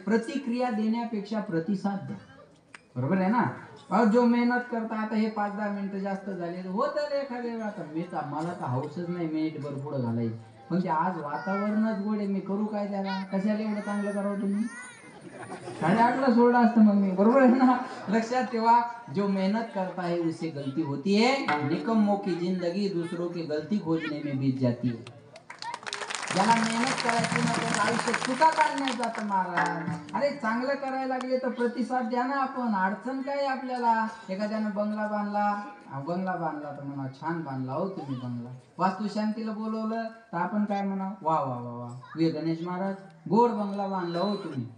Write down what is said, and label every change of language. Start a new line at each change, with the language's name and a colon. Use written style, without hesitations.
Marathi: प्रतिक्रिया देण्यापेक्षा प्रतिसाद द्या. बरोबर आहे ना. अहो जो मेहनत करता, आता हे 5-10 मिनिटं जास्त झाले होतं एखाद्या वेळा. आता मी तर मला तर हौसच नाही मिनिटभर पुढं घालायची, पण ते आज वातावरणच गोड आहे. मी करू काय त्याला? कशाला एवढं चांगलं करावं तुम्ही? 8:30ला सोडलं असतं मग मी. बरोबर आहे ना.
Hindi: लक्षात ठेवा, जो मेहनत करता है उसे गलती होती है, निकम्मों की जिंदगी दूसरों की गलती खोजने में बीत जाती है.
Marathi: ज्याला मेहनत करायची ना त्याचं आयुष्य चुका काढण्यात जातं महाराज. अरे चांगलं करायला लागले तर प्रतिसाद द्या ना. आपण अडचण काय आपल्याला? एखाद्यानं बंगला बांधला तर म्हणा छान बांधला हो तुम्ही बंगला. वास्तुशांतीला बोलवलं तर आपण काय म्हणा, वा वा वा वा वे गणेश महाराज, गोड बंगला बांधला हो तुम्ही.